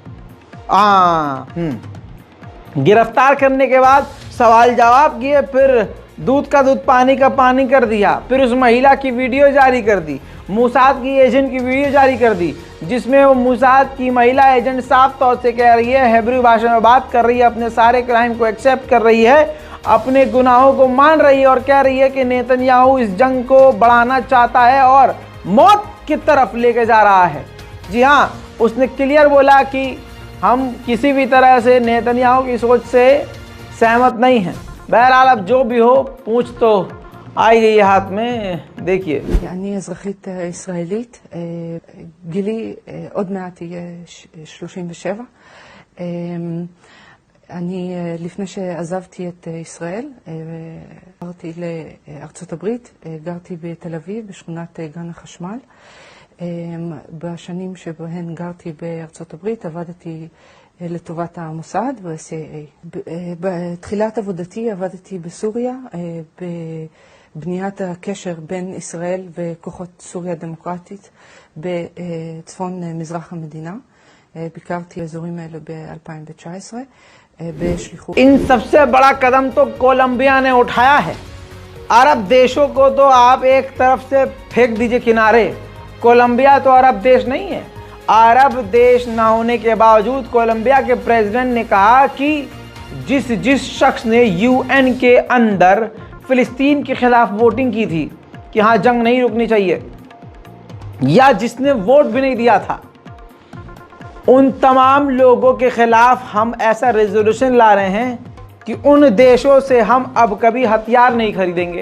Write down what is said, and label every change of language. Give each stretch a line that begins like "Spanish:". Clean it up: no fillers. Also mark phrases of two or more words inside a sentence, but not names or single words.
Hindi: गिरफ्तार करने के बाद सवाल जवाब किए, फिर दूध का दूध पानी का पानी कर दिया, फिर उस महिला की वीडियो जारी कर दी, मूसाद की एजेंट की वीडियो जारी कर दी, जिसमें वो मूसाद की महिला एजेंट साफ तौर से कह रही है, हेब्रू भाषा में बात कर रही है, अपने सारे क्राइम को एक्सेप्ट कर रही है, अपने गुनाहों को मान रही है और कह रही है कि नेतन्याहू इस जंग को बढ़ाना चाहता है और मौत की तरफ लेके जा रहा है। जी हाँ, उसने क्लियर बोला कि हम किसी भी तरह से नेतन्याहू की सोच से सहमत नहीं हैं। बहरहाल अब जो भी हो, पूछ तो आई गई हाथ में। देखिए,
Hebrew: אני אזרחית ישראלית, גילי עוד מעט יהיה 37. אני לפני שעזבתי את ישראל, עברתי לארצות הברית, גרתי בתל אביב בשכונת גן החשמל. בשנים שבהן גרתי בארצות הברית עבדתי לטובת המוסד ב-CIA. בתחילת עבודתי עבדתי בסוריה, בבניית הקשר בין ישראל וכוחות סוריה הדמוקרטית בצפון מזרח המדינה. ביקרתי באזורים האלה ב-2019 בשליחות.
Hindi: इन सबसे बड़ा कदम तो कोलंबिया ने उठाया है। अरब देशों को तो आप एक तरफ से फेंक दीजिए किनारे, कोलंबिया तो अरब देश नहीं है। अरब देश ना होने के बावजूद कोलंबिया के प्रेसिडेंट ने कहा कि जिस शख्स ने यूएन के अंदर फिलिस्तीन के खिलाफ वोटिंग की थी कि हाँ जंग नहीं रुकनी चाहिए, या जिसने वोट भी नहीं दिया था, उन तमाम लोगों के खिलाफ हम ऐसा रेजोल्यूशन ला रहे हैं कि उन देशों से हम अब कभी हथियार नहीं खरीदेंगे।